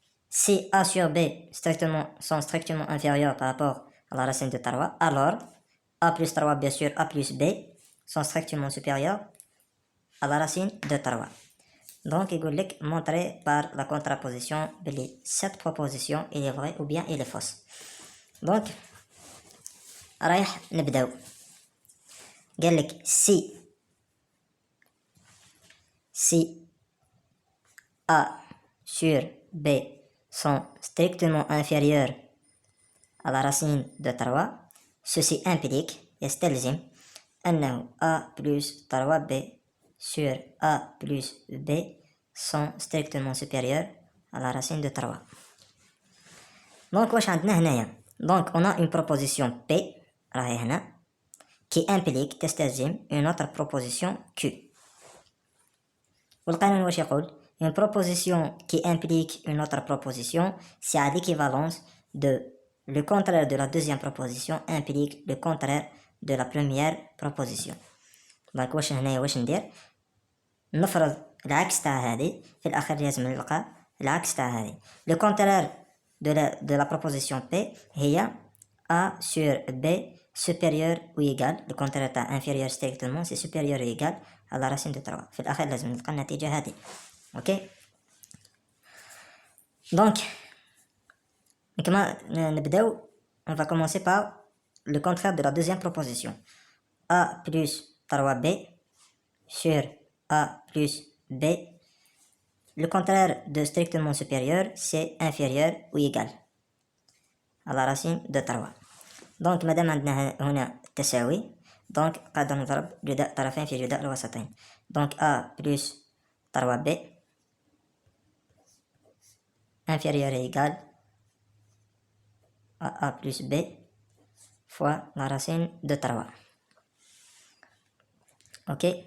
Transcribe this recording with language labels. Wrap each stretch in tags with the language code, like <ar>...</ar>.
<fr>Si A sur B sont strictement inférieurs par rapport à la racine de 3, alors A plus 3 bien sûr A plus B sont strictement supérieurs à la racine de 3. Donc</fr> <ar>يقول لك</ar> <fr>montrer par la contraposition</fr> <ar>بلي</ar> <fr>cette proposition elle est vraie ou bien elle est fausse.</fr> <ar>Donc رايح نبداو. قال لك</ar> <fr>si A sur B sont strictement inférieurs à la racine de 3, ceci implique</fr> <ar>يستلزم أنه</ar> <fr>A plus 3B sur A plus B sont strictement supérieurs à la racine de 3. Donc</fr> <ar>واش عندنا هنايا؟</ar> <fr>Donc on a une proposition P</fr> <ar>راهي هنا</ar> <fr>qui implique</fr> <ar>تستلزم</ar> <fr>une autre proposition Q.</fr> <ar>والقانون واش يقول؟</ar> <fr>une proposition qui implique une autre proposition c'est à l'équivalence de le contraire de la deuxième proposition implique le contraire de la première proposition.</fr> <ar>donc واش هنايا واش ندير؟ نفرض العكس تاع هذه في الأخير لازم نلقى العكس تاع هذه.</ar> <fr>le contraire de la proposition P هي A sur B supérieur ou égal. le contraire تاع inférieur strictement c'est supérieur ou égal à la racine de 3.</fr> <ar>في الأخير لازم نلقى النتيجة هذه.</ar> <fr>ok, donc</fr> <ar>كما نبداو</ar> <fr>on va commencer par le contraire de la deuxième proposition. A plus 3B sur A plus B. le contraire de strictement supérieur c'est inférieur ou égal à la racine de 3.</fr> <ar>donc مادام عندنا هنا تساوي donc قادر نضرب جداء طرفين في جداء الوسطين.</ar> <fr>donc A plus 3B inférieur et égal à A plus B fois la racine de 3. Ok.</fr>